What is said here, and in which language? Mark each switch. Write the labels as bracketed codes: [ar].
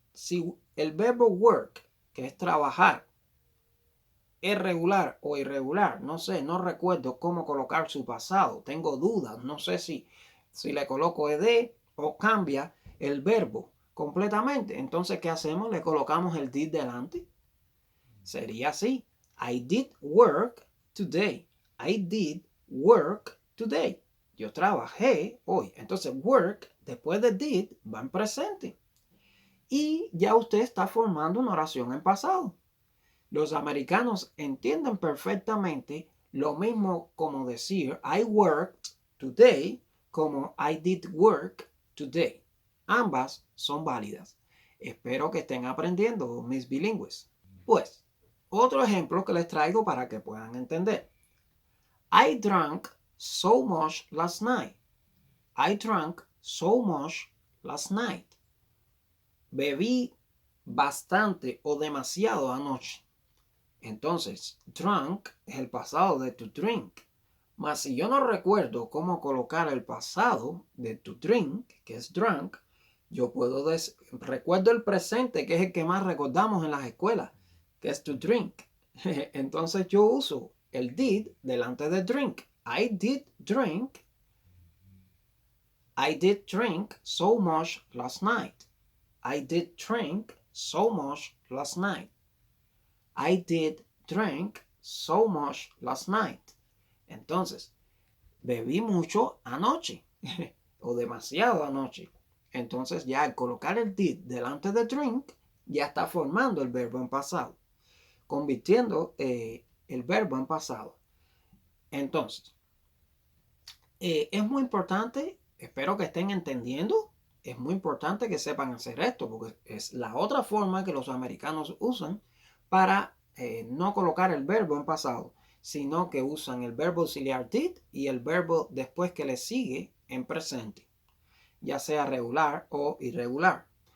[es] si el verbo work, que es trabajar, es regular o irregular, no sé, no recuerdo cómo colocar su pasado, tengo dudas, no sé si le coloco ed o cambia el verbo completamente. Entonces, ¿qué hacemos? Le colocamos el did delante. Sería así: [en] I did work today. I did work today. [es] Yo trabajé hoy. Entonces, work después de did va en presente. Y ya usted está formando una oración en pasado. Los americanos entienden perfectamente lo mismo como decir [en] I worked today [es] como [en] I did work today. [es] Ambas son válidas. Espero que estén aprendiendo, mis bilingües. Pues, otro ejemplo que les traigo para que puedan entender. [en] I drank so much last night. I drank so much last night. [es] Bebí bastante o demasiado anoche. Entonces, drunk es el pasado de to drink. Mas si yo no recuerdo cómo colocar el pasado de to drink, que es drunk, yo puedo recuerdo el presente, que es el que más recordamos en las escuelas, que es to drink. Entonces yo uso el did delante de drink. [en] I did drink. I did drink so much last night. I did drink so much last night. I did drink so much last night. [es] Entonces, bebí mucho anoche o demasiado anoche. Entonces ya al colocar el did delante de drink, ya está formando el verbo en pasado, convirtiendo el verbo en pasado. Entonces, es muy importante, espero que estén entendiendo, es muy importante que sepan hacer esto, porque es la otra forma que los americanos usan para no colocar el verbo en pasado, sino que usan el verbo auxiliar did y el verbo después que le sigue en presente, ya sea regular o irregular.